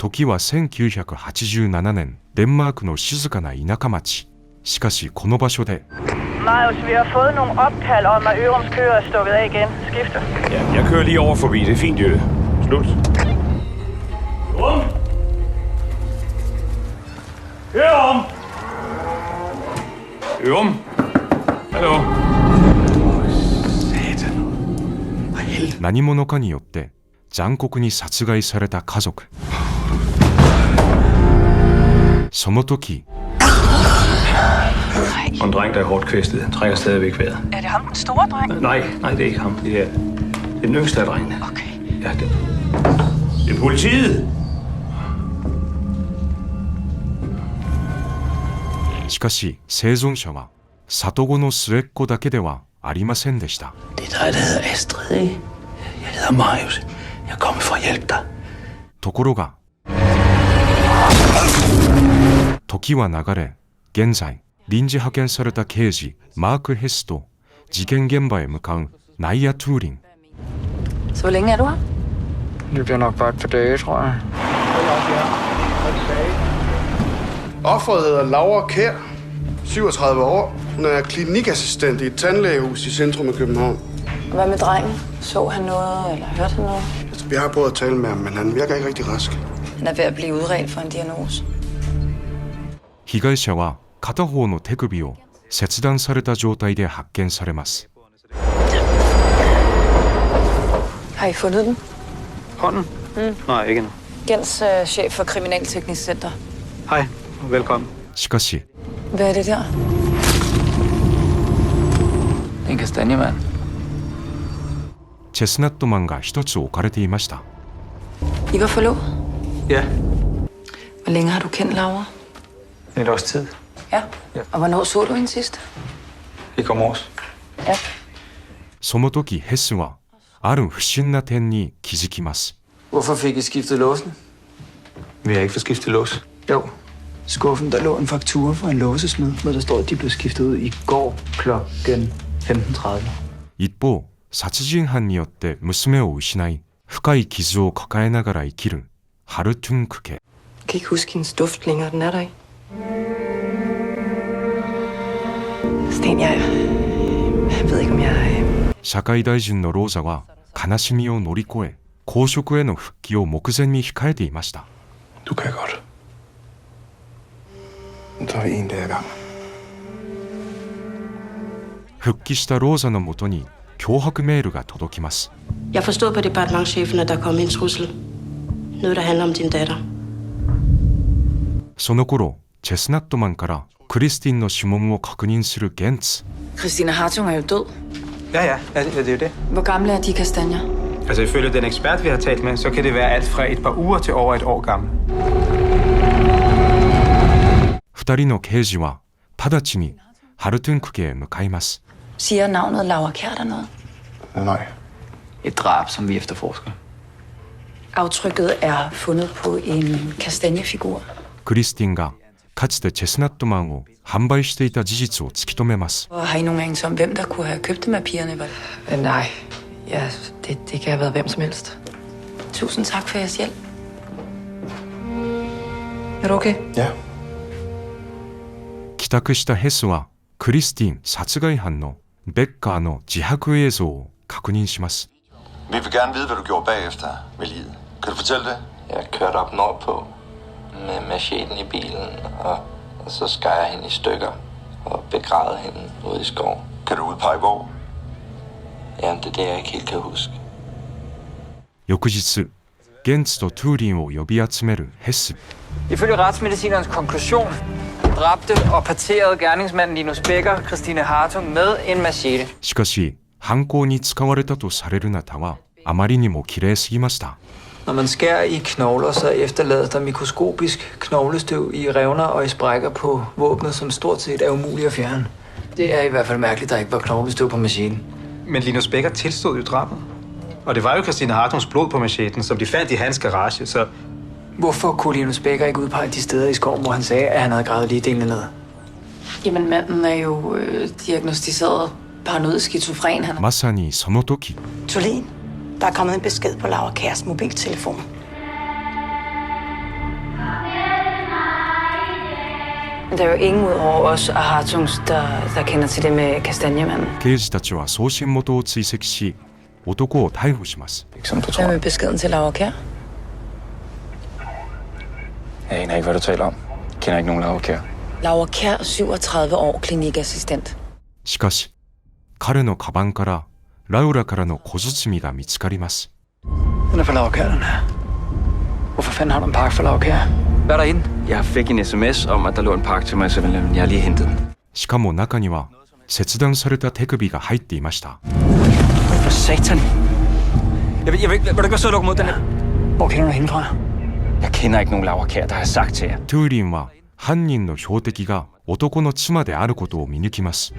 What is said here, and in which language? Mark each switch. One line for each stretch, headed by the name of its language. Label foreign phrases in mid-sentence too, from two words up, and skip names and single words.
Japanese: 時は1987年、デンマークの静かな田舎町。しかしこの場所で
Danish: Marius, vi har fået nogle opkald om, at Ørums kører er stukket af igen. Skifte. Ja, jeg kører lige over forbi. Det er fint, Jytte. Slut. Ørum! Ørum! Ørum! Hallo? Satan.
Japanese: 何者かによって残酷に殺害された家族。その時
Danish: Og en dreng, der er hårdt kvæstet, trækker stadigvæk vejret. Er det ham, den store dreng? Nej, det er ikke ham. Det er den yngste af drengene. Okay. Ja, det er politiet!
Japanese: しかし生存者は里子の末っ子だけではありませんでした。
Danish: Det er dig, der hedder Astrid, ikke? Jeg hedder Marius. Jeg er kommet for at hjælpe dig.
Japanese: ところが時は流れ、現在臨時派遣された刑事マーク・ヘスと事件現場へ向かうナイア・トゥーリン。
Danish: Så hvor længe er du her? Det bliver nok bare et par dage, tror jeg. Offeret hedder Laura Kjær, 37 år. Hun er klinikassistent i et tandlægehus i centrum af København. Hvad med drengen? Så han noget, eller hørte han noget? Vi har prøvet at tale med ham, men han virker ikke rigtig rask. Han er ved at blive udredt for en diagnose.
Japanese: 被害者は片方の手首を切断された状態で発見されます。
Danish: Har I fundet den? Hånden? Nej, ikke endnu. Gens chef for Kriminalteknisk Center. Hej, velkommen. しかし Hvad er det der? En kastanjemand.
Japanese: チェスナットマンが一つ置かれていました。
Danish: I var forlovet? Ja, Hvor længe har du kendt Laura? et års tid. Ja. Og hvornår så du hende sidst? I går morges. Ja.
Japanese: その時ヘスはある不審な点に気づきます。
Danish: Hvorfor fik I skiftet låsen? Vi har ikke fået skiftet lås. Jo. Skuffen, der lå en faktura fra en låsesmed, hvor der står, at de blev skiftet ud i går klokken 15:30.
Japanese: 一方、殺人犯によって娘を失い、深い傷を抱えながら生きるハルトゥンク家。
Danish: Jeg kan ikke huske hendes duft længere, den er der ikke. Sten, jeg ved ikke, om jeg...
Japanese: 社会大臣のローザは悲しみを乗り越え、公職への復帰を目前に控えていました。
Danish: Du kan godt. Så en dag ad gangen.
Japanese: 復帰したローザのもとに脅迫メールが届きます。
Danish: Jeg forstod på departementschefen, at der kom en trussel. Noget, der handler om din datter.
Japanese: その頃、チェスナットマンからクリスティンの指紋を確認するゲンツ。
Danish: Christina Hartung er jo død. Ja, det er jo det. Hvor gamle er de kastanjer? Altså ifølge den ekspert, vi har talt med, så kan det være alt fra et par uger til over et år gammel.
Japanese: 二人の刑事は直ちにハルトゥンク家へ向かいます。
Danish: Siger navnet Laura Kjær der noget? Nej. Et drab, som vi efterforsker. Aftrykket er fundet på en kastanjefigur.
Japanese: クリスティンがかつてチェスナットマンを販売していた事実を突き止めます。
Danish: Og har I nogen anelse om, hvem der kunne have købt dem af pigerne? Nej, ja, det kan have været hvem som helst. Tusind tak for jeres hjælp. Er du okay? Ja.
Japanese: 帰宅したヘスはクリスティン殺害犯のベッカーの自白映像を確認します。
Danish: Vi vil gerne vide, hvad du gjorde bagefter med livet. Kan du fortælle det? Jeg kørte op nordpå med macheten i bilen, og så skar jeg hende i stykker og begravede hende ude i skoven. Kan du udpege hvor? Jamen, det er det, jeg ikke helt kan huske.
Japanese: 翌日、ゲンツとトゥーリンを呼び集めるヘス。
Danish: Ifølge retsmedicinerens konklusion dræbte og parterede gerningsmanden Linus Becker Christine Hartung med en machete.
Japanese: しかし、犯行に使われたとされるナタはあまりにも綺麗すぎました。
Danish: Når man skærer i knogler, så efterlades der mikroskopisk knoglestøv i revner og i sprækker på våbnet, som stort set er umuligt at fjerne. Det er i hvert fald mærkeligt, der ikke var knoglestøv på macheten. Men Linus Becker tilstod jo drabet. Og det var jo Christine Hartungs blod på macheten, som de fandt i hans garage, så... Hvorfor kunne Linus Becker ikke udpege de steder i skoven, hvor han sagde, at han havde gravet lige delene ned? Jamen, manden er jo diagnostiseret paranoid skizofren. Han...
Japanese: まさにその時。
Danish: Tulin, der er kommet en besked på Laura Kjærs mobiltelefon. Der er jo ingen ud over os og Hartungs, der kender til det med kastanjemanden.
Japanese: 刑事たちは送信元を追跡し、男を逮捕します。
Danish: Som du Hvad tror. med beskeden til Laura Kjær? Jeg aner ikke, hvad du taler om. Jeg kender ikke nogen Laura Kjær. Laura Kjær, 37 år, klinikassistent.
Japanese: しかし、彼のカバンからラウラからの小包が見つかります。
Danish: Den er for Laura Kjær, den her. Hvorfor fanden har du en pakke for Laura Kjær? Hvad er derinde? Jeg fik en sms om, at der lå en pakke til mig, så jeg har lige hentet den.
Japanese: しかも中には切断された手首が入っていました。
Danish: For satan. Jeg vil du ikke være sød og lukke mod den her? Hvor kender du hende fra? Jeg kender ikke nogen Laura Kjær, der har sagt til jer.
Japanese: トゥーリンは犯人の標的が男の妻であることを見抜きます。